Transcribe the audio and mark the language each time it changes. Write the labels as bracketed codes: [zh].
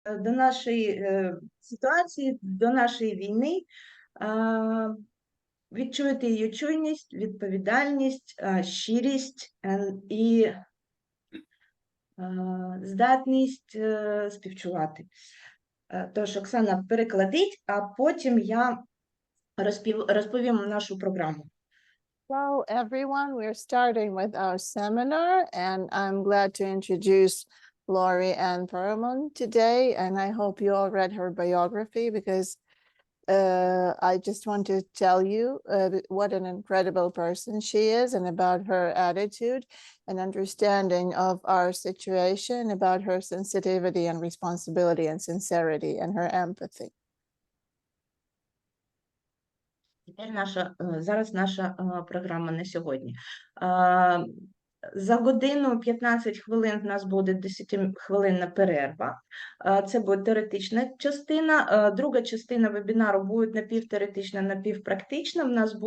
[uk] до нашої ситуації, до нашої війни, відчуєте її чуйність, відповідальність, щирість і здатність співчувати. Тож Оксана перекладить, а потім я розповім нашу програму. [en] Hello, everyone. We're starting with our seminar, and I'm glad to introduce Lorry Enn Pерлmан today. And I hope you all read her biography, because I just want to tell you what an incredible person she is, and about her attitude and understanding of our situation, about her sensitivity and responsibility and sincerity and her empathy. [uk] Зараз наша програма на сьогодні. За годину 15 хвилин в нас буде 10-хвилинна перерва. Це буде теоретична частина. Друга частина вебінару буде напівтеоретична, напівпрактична.